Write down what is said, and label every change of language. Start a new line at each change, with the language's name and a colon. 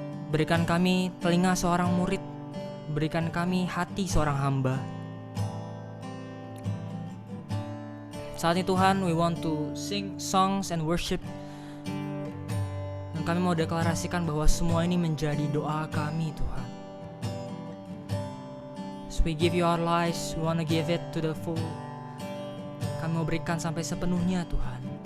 Indonesian: Berikan kami telinga seorang murid, berikan kami hati seorang hamba. Saat ini Tuhan,
English: we want to sing songs and worship.
Indonesian: Dan kami mau deklarasikan bahwa semua ini menjadi doa kami Tuhan.
English: So we give you our lives, we want to give it to the full.
Indonesian: Kami mau berikan sampai sepenuhnya Tuhan.